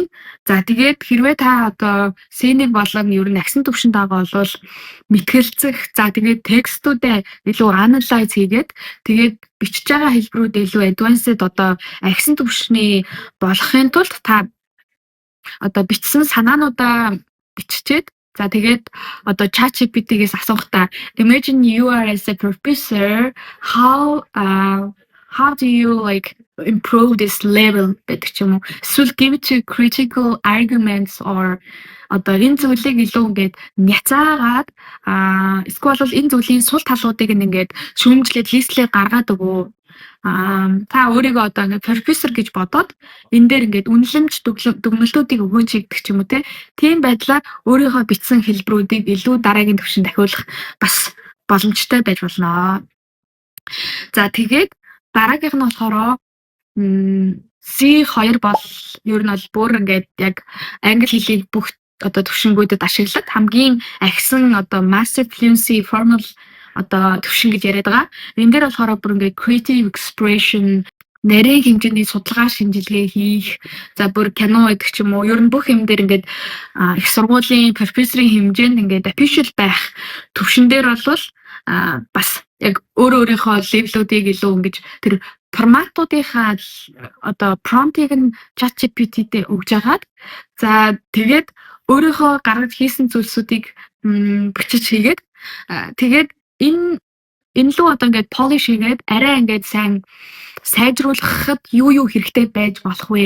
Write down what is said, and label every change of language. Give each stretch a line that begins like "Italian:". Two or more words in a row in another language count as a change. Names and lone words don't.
Mongolian: За тэгээд хэрвээ та одоо сценик болон ер нь агсан төвшөнд байгаа бол мэтгэлцэх, за тэгээд текстүүдээ илүү анализ хийгээд тэгээд бичиж байгаа хэлбэрүүд илүү advanced одоо агсан төвшний болохын тулд та одоо бичсэн санаануудаа биччихэд за тэгээд одоо ChatGPT-гээс асуухтаа
English: imagine you are as a professor how do you like improve this level
Mongolian: гэдэг ч юм уу. Эсвэл
English: give to critical arguments or
Mongolian: одоо энэ зүйлийг илүү ингээд няцаагаад эсвэл бол энэ зүйлийн сул талуудыг ингээд шүүмжлээд листлээ гаргаад өгөө. Та өөрийгөө одоо ингээд профессор гэж бодоод энэ дээр ингээд үнэлэмж дүгнэлтүүдийг өгөөч гэдэг ч юм уу те. Тийм байдлаар өөрийнхөө бичсэн хэлбэрүүдийг илүү дараагийн түвшинд дахиулах бас боломжтой байж болно. За тэгээд дараагийнх нь болохоор C2 бол ер нь бол бүр ингээд яг англи хэлийг бүх одоо төвшингүүдэд ашиглаад хамгийн агсан одоо
English: massive fluency formal
Mongolian: одоо төвшин гэж яриад байгаа. Энэ дээр болохоор бүр ингээд
English: creative expression
Mongolian: нарийн хэмжээний судалгаа шинжилгээ хийх, за бүр кино гэдэг ч юм уу, ер нь бүх юм дээр ингээд их сургуулийн профессорын хэмжээнд ингээд official байх төвшин дээр бол бас яг өөрийнхөө левелүүдийг илүү ингэж тэр форматуудынхаа одоо промптыг нь ChatGPT-д өгж агаад за тэгээд өөрийнхөө гаргаж хийсэн зүйлсүүдийг бичиж хийгээд тэгээд энэ лүү одоо ингээд polish хийгээд арай ингээд сайн сайжруулахад юу хэрэгтэй байж болох вэ?